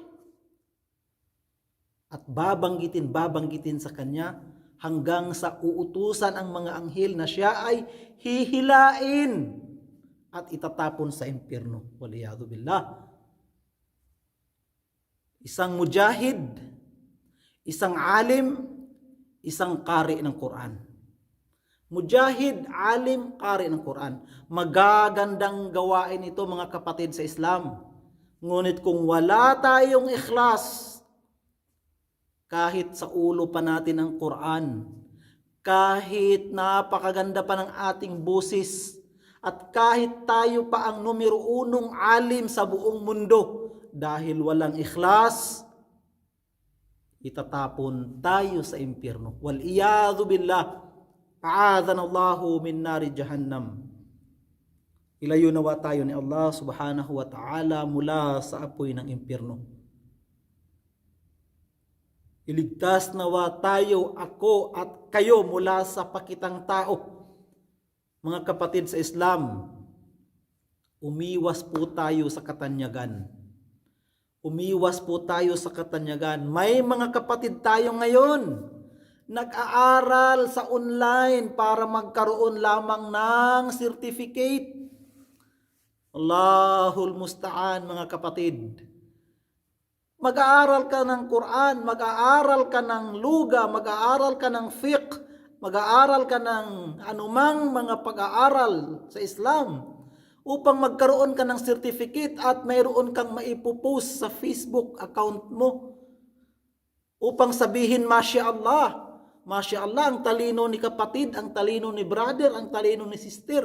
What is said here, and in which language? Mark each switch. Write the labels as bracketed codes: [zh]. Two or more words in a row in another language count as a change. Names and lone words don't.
[tl] At babanggitin sa kanya hanggang sa uutusan ang mga anghel na siya ay hihilain at itatapon sa impyerno. [ar] والعياذ بالله. [tl] Isang mujahid, isang alim, isang qari ng Quran. Mujahid, alim, qari ng Quran. Magagandang gawain ito mga kapatid sa Islam. Ngunit kung wala tayong ikhlas, kahit sa ulo pa natin ang Quran, kahit napakaganda pa ng ating busis, at kahit tayo pa ang numero 1 alim sa buong mundo, dahil walang ikhlas, itatapon tayo sa impyerno. [ar] والعياذ بالله. أعاذنا الله من نار جهنم. [tl] Ilayo nawa tayo ni Allah [ar] سبحانه وتعالى [tl] mula sa apoy ng impyerno. Iligtas nawa tayo, ako at kayo mula sa pakitang tao. Mga kapatid sa Islam, umiwas po tayo sa katanyagan. Umiwas po tayo sa katanyagan. May mga kapatid tayo ngayon, nag-aaral sa online para magkaroon lamang ng certificate. [ar] الله المستعان [tl] mga kapatid. Mag-aaral ka ng Quran, mag-aaral ka ng luga, mag-aaral ka ng fiqh, mag-aaral ka ng anumang mga pag-aaral sa Islam upang magkaroon ka ng certificate at mayroon kang maipopost sa Facebook account mo upang sabihin, [ar] ما شاء الله، ما شاء الله, [tl] ang talino ni kapatid, ang talino ni brother, ang talino ni sister.